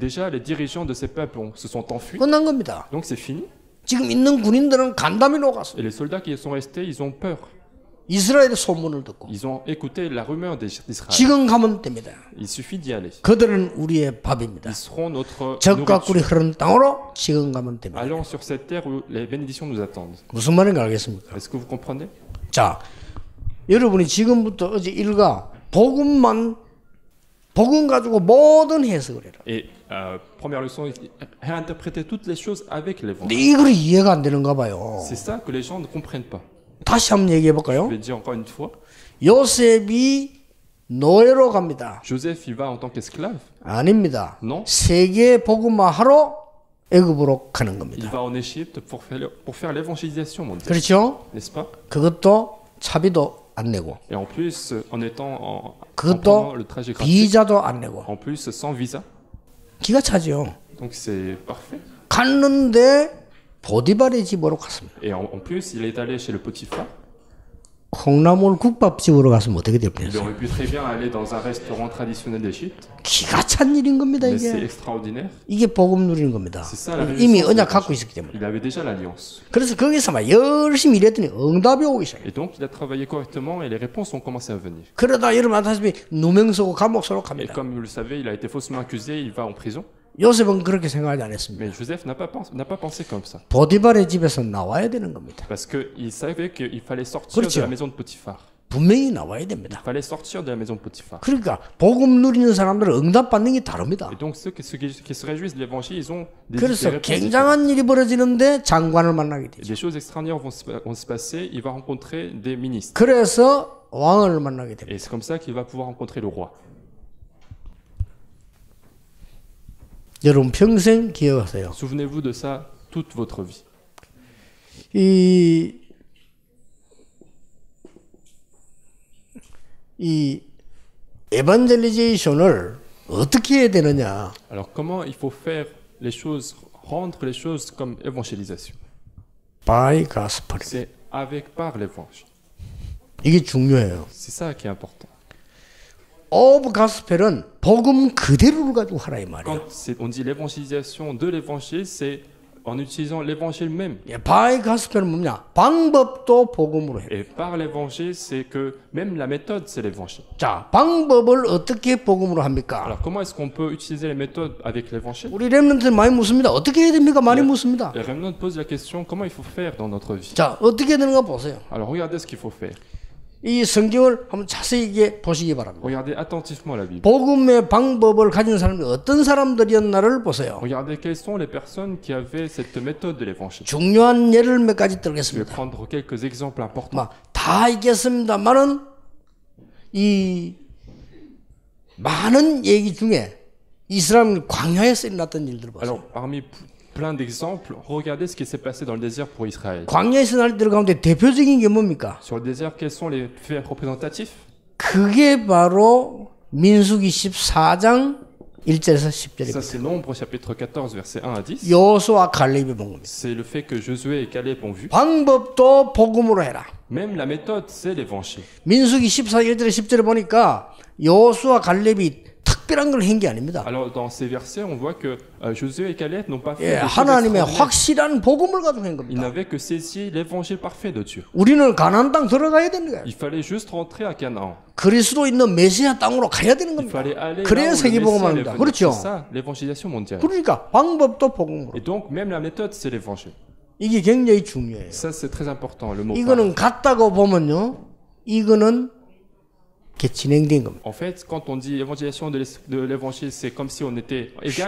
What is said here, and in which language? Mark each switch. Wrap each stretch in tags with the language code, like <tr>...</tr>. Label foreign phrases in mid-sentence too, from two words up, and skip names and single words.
<fr>Déjà, les dirigeants de ces peuples se sont enfuis.</fr> <ko>끝난 겁니다.</ko> <fr>Donc c'est fini.</fr> <ko>지금 있는 군인들은 간담이 녹았어요.</ko> <fr>Et les soldats qui sont restés, ils ont peur.</fr> <ko>이스라엘의 소문을 듣고</ko> <fr>Ils ont écouté la rumeur d'Israël.</fr> <ko>지금 가면 됩니다.</ko> <fr>Il suffit d'y aller.</fr> <ko>그들은 우리의 밥입니다.</ko> <fr>Ils seront notre</fr> <ko>적과 꿀이</ko> <fr>nourriture.</fr> <ko>흐르는 땅으로 지금 가면 됩니다.</ko> <fr>Allons sur cette terre où les bénédictions nous attendent.</fr> <ko>무슨 말인지 알겠습니까?</ko> <fr>Est-ce que vous comprenez?</fr> <ko>자, 여러분이 지금부터 어제 일과 복음 가지고 모든 해석을 해라.</ko> <fr>Et première leçon, réinterpréter toutes les choses avec</fr> <ko>근데</ko> <fr>l'évangile.</fr> <ko>이걸 이해가 안 되는가 봐요.</ko> <fr>C'est ça que les gens ne comprennent pas.</fr> <ko>다시 한번 얘기해</ko> <fr>Je</fr> <ko>볼까요?</ko> <fr>vais dire encore une fois.</fr> <ko>요셉이 노예로 갑니다.</ko> <fr>Joseph, il va en tant qu'esclave.</fr> <ko>아닙니다.</ko> <fr>Non.</fr> <ko>세계 복음화하러 애굽으로 가는</ko> <fr>Il</fr> <ko>겁니다.</ko> <fr>va en Égypte pour faire l'évangélisation mondiale.</fr> <ko>그렇죠?</ko> <fr>N'est-ce pas?</fr> <ko>그것도 차비도 안 내고,</ko> <fr>Et en plus, en étant en</fr> <ko>그것도</ko> <fr>prenant le trajet gratuit,</fr> <ko>비자도 안 내고,</ko> <fr>en plus sans visa.</fr> <ko>기가 차죠.</ko> <fr>Donc c'est parfait.</fr> <ko>갔는데 보디발의 집으로 갔습니다.</ko> <fr>Et en plus, il est allé chez le Potiphar.</fr> <ko>콩나물 국밥집으로 갔으면 어떻게 될</ko> <fr>Il</fr> <ko>뻔했어요?</ko> <fr>aurait pu très bien aller dans un restaurant traditionnel d'Égypte,</fr> <ko>기가 찬 일인 겁니다.</ko> <fr>mais c'est</fr> <ko>이게</ko> <fr>extraordinaire.</fr> <ko>이게 복음 누리는 겁니다.</ko> <fr>C'est ça la</fr> <ko>이미</ko> <fr>réjouissance.</fr> <ko>언약 갖고 있었기 때문에.</ko> <fr>Il avait déjà l'alliance.</fr> <ko>그래서 거기서 막 열심히 일했더니 응답이 오기 시작해요.</ko> <fr>Et donc, il a travaillé correctement et les réponses ont commencé à venir.</fr> <ko>그러다 여러분 아다시피 누명서고 감옥서로</ko> <fr>Et</fr> <ko>갑니다.</ko> <fr>comme vous le savez, il a été faussement accusé, il va en prison.</fr> <ko>요셉은 그렇게 생각하지 않았습니다.</ko> <fr>Mais Joseph n'a pas pensé comme ça.</fr> <ko>보디발의 집에서 나와야 되는 겁니다.</ko> <fr>Parce qu'il savait qu'il fallait sortir de</fr> <ko>그렇죠.</ko> <fr>la maison de Potiphar.</fr> <ko>분명히 나와야 됩니다.</ko> <fr>Il fallait sortir de la maison de Potiphar.</fr> <ko>그러니까 복음 누리는 사람들은 응답받는 게 다릅니다.</ko> <fr>Et donc, ceux qui se réjouissent de l'évangile, ils ont des</fr> <ko>그래서</ko> <fr>réponses différentes.</fr> <ko>굉장한 일이 벌어지는데 장관을 만나게</ko> <fr>Et</fr> <ko>되죠.</ko> <fr>des choses extraordinaires vont se passer, il va rencontrer des ministres.</fr> <ko>그래서 왕을 만나게 됩니다.</ko> <fr>Et c'est comme ça qu'il va pouvoir rencontrer le roi.</fr> <ko>여러분 평생 기억하세요.</ko> <fr>Souvenez-vous de ça toute votre vie.</fr> <ko>이 에반젤리제이션을 어떻게 해야 되느냐?</ko> <fr>Alors, comment il faut faire les choses, rendre les choses comme évangélisation?</fr> <en>by gospel.</en> <fr>C'est par l'évangile.</fr> <ko>이게 중요해요.</ko> <fr>C'est ça qui est important.</fr> <en>of gospel</en> <ko>은 복음 그대로를 가지고 하라 이 말이에요.</ko> <fr>Quand on dit l'évangélisation de l'évangile, c'est en utilisant l'évangile même.</fr> <ko>예,</ko> <en>by gospel</en> <ko>은 뭐냐? 방법도 복음으로 해요.</ko> <fr>Et par l'évangile, c'est que même la méthode, c'est l'évangile.</fr> <ko>자, 방법을 어떻게 복음으로 합니까?</ko> <fr>Alors, comment est-ce qu'on peut utiliser les méthodes avec l'évangile?</fr> <ko>우리 렘넌트는 많이 묻습니다. 어떻게 해야 됩니까? 많이 묻습니다.</ko> <fr>Les remnants posent la question, comment il faut faire dans notre vie?</fr> <ko>자, 어떻게 해야 되는가 보세요.</ko> <fr>Alors, regardez ce qu'il faut faire.</fr> <ko>이 성경을 한번 자세히 보시기 바랍니다.</ko> <fr>Regardez attentivement la Bible.</fr> <ko>복음의 방법을 가진 사람이 어떤 사람들이었나를 보세요.</ko> <fr>Regardez quelles sont les personnes qui avaient cette méthode de l'évangile.</fr> <ko>중요한 예를 몇 가지</ko> <fr>Je vais</fr> <ko>들겠습니다.</ko> <fr>prendre quelques exemples importants.</fr> <ko>다 있겠습니다만은 이 많은 얘기 중에 이스라엘 광야에서 일어났던 일들을 보세요.</ko> <fr>Alors, parmi plein d'exemples, regardez ce qui s'est passé dans le désert pour Israël.</fr> <ko>광야에서 날 일들 가운데 대표적인 게 뭡니까?</ko> <fr>Sur le désert, quels sont les faits représentatifs?</fr> <ko>그게 바로 민수기 14장 1절에서 10절입니다.</ko> <fr>Ça, c'est Nombre, chapitre 14, versets 1 à 10.</fr> <ko>여호수아 갈렙이 본 겁니다.</ko> <fr>C'est le fait que Josué et Caleb ont vu.</fr> <ko>방법도 복음으로 해라.</ko> <fr>Même la méthode, c'est l'évangile.</fr> <ko>민수기 14장 1절에 10절에 보니까 여호수아 갈렙이 특별한 걸 한 게 아닙니다.</ko> <fr>Alors, dans ces versets, on voit que Josué et Caleb n'ont pas fait</fr> <ko>예,</ko> <fr>des choses</fr> <ko>하나님의</ko> <fr>extraordinaires.</fr> <ko>확실한 복음을 가지고 한</ko> <fr>Ils</fr> <ko>겁니다.</ko> <fr>n'avaient que saisi l'évangile parfait de Dieu.</fr> <ko>우리는 가나안 땅 들어가야 되는 거예요.</ko> <fr>Il fallait juste rentrer à Canaan.</fr> <ko>그리스도 있는 메시아 땅으로 가야 되는</ko> <fr>Il</fr> <ko>겁니다.</ko> <fr>fallait aller là</fr> <ko>그래야</ko> <fr>où le</fr> <ko>세계복음</ko> <fr>Messie allait</fr> <ko>합니다.</ko> <fr>venir.</fr> <ko>그렇죠?</ko> <fr>C'est ça, l'évangélisation mondiale.</fr> <ko>그러니까 방법도 복음으로.</ko> <fr>Et donc, même la méthode, c'est l'évangile.</fr> <ko>이게 굉장히 중요해요.</ko> <fr>Ça, c'est très important, le mot par.</fr> <ko>이거는 같다고 보면요. 이거는 이렇게 진행된 겁니다.</ko> <fr>En fait, quand on dit évangélisation de l'évangile, c'est comme si on était égal.</fr>